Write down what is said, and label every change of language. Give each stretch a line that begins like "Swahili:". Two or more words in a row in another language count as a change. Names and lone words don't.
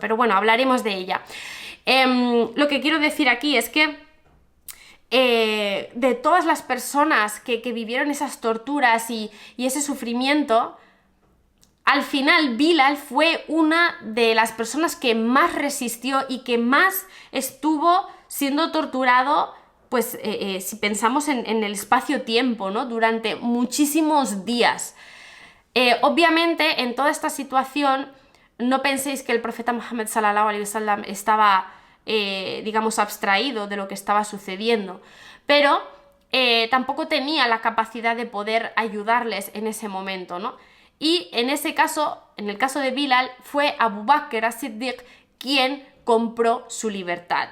Spanish: Pero bueno, hablaremos de ella. Lo que quiero decir aquí es que de todas las personas que vivieron esas torturas y ese sufrimiento, al final Bilal fue una de las personas que más resistió y que más estuvo siendo torturado pues si pensamos en el espacio-tiempo, ¿no? Durante muchísimos días. Obviamente, en toda esta situación, no penséis que el profeta Muhammad
Arabic: صلى الله عليه وسلم
Spanish: estaba, digamos, abstraído de lo que estaba sucediendo, pero tampoco tenía la capacidad de poder ayudarles en ese momento, ¿no? Y en ese caso, en el caso de Bilal, fue Abu Bakr as-Siddiq quien compró su libertad.